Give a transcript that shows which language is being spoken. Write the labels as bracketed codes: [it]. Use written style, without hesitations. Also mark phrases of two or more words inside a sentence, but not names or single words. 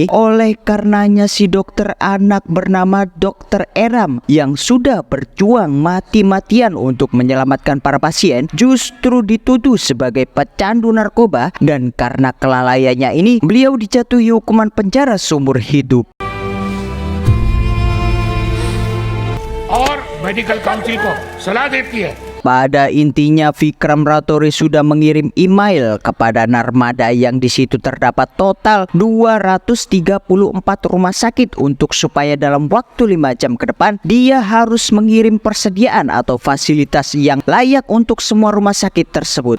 [id] Oleh karenanya si dokter anak bernama Dokter Eram yang sudah berjuang mati-matian untuk menyelamatkan para pasien justru dituduh sebagai pecandu narkoba, dan karena kelalaiannya ini beliau dijatuhi hukuman penjara seumur hidup. [hi] और [en] medical council [hi] को सलाह देती है [id] Pada intinya Vikram Raturi sudah mengirim email kepada Narmada yang di situ terdapat total 234 rumah sakit untuk supaya dalam waktu 5 jam ke depan dia harus mengirim persediaan atau fasilitas yang layak untuk semua rumah sakit tersebut.